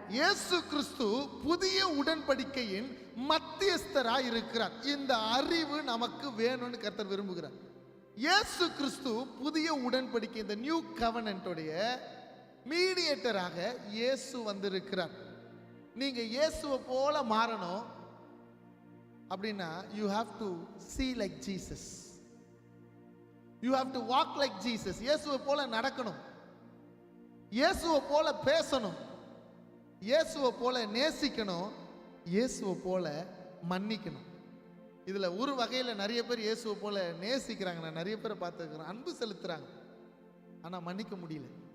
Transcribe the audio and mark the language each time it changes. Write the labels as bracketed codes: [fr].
[ta] இயேசு கிறிஸ்து புதிய உடன்படிக்கையின் மத்தியஸ்தராய் இருக்கிறார். இந்த அறிவு நமக்கு வேணும்னு கர்த்தர் விரும்புகிறார். இயேசு கிறிஸ்து புதிய உடன்படிக்கை, இந்த நியூ கவர்னன்டோடைய மீடியேட்டராக இயேசு வந்திருக்கிறார். நீங்க இயேசுவை போல மாறணும் அப்படின்னா [en] you have to see like Jesus, you have to walk like Jesus. [ta] இயேசுவை போல நடக்கணும், இயேசுவை போல பேசணும், இயேசுவை போல நேசிக்கணும், இயேசுவை போல மன்னிக்கணும். இதுல ஒரு வகையில நிறைய பேர் இயேசுவை போல நேசிக்கிறாங்க, நான் நிறைய பேரை பார்த்துருக்கிறேன், அன்பு செலுத்துறாங்க, ஆனா மன்னிக்க முடியல.